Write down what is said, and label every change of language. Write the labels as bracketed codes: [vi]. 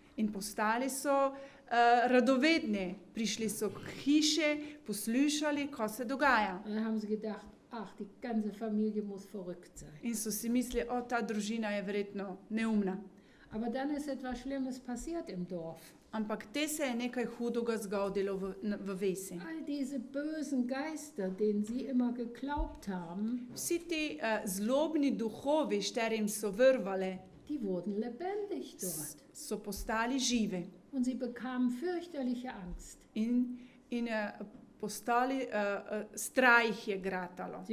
[sl] in postali so radovedni. Prišli so k hiši, poslušali, kaj se dogaja. [de] Und dann haben sie gedacht, ach, die ganze Familie muss verrückt sein. [sl] In so si mislili, o, ta družina je verjetno neumna. [de] Aber dann ist etwas Schlimmes passiert im Dorf. [sl] Ampak te se je nekaj hudega zgodilo v vesi. [de] All diese bösen Geister, denen sie immer geglaubt haben, [sl] Vsi ti zlobni duhovi, šterim so vrvale, [de] die wurden lebendig dort. [sl] so postali živi [de] Und sie bekamen fürchterliche Angst. [sl] in postali, strah jih je gratalo.